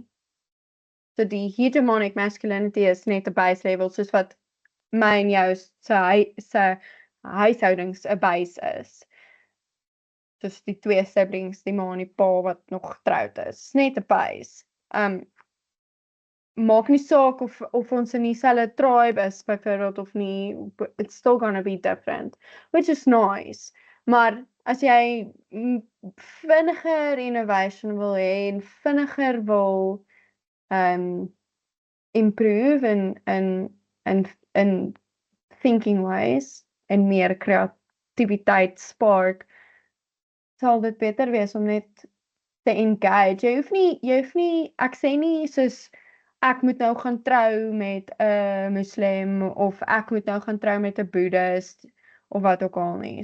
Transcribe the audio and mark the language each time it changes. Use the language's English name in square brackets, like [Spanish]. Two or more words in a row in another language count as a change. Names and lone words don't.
[Afrikaans] So die [English] hegemonic masculinity [Afrikaans] is net 'n [English] base level, [Afrikaans] soos wat my en jou se huishoudings 'n base is. Soos die twee siblings, die ma en die pa wat nog getroud is. Net 'n base. Maak nie saak of ons in dieselfde tribe is byvoorbeeld of nie, [English] it's still gonna be different, which is nice. [Afrikaans] Maar as jy vinniger innovation wil hê en vinniger wil [English] improve in thinking ways [Afrikaans] en meer kreatiwiteit spark, sal dit beter wees om net te engage. Jy hoef nie, ek sê nie soos ek moet nou gaan trou met 'n moslim of ek moet nou gaan trou met 'n boeddhist of wat ook al nie.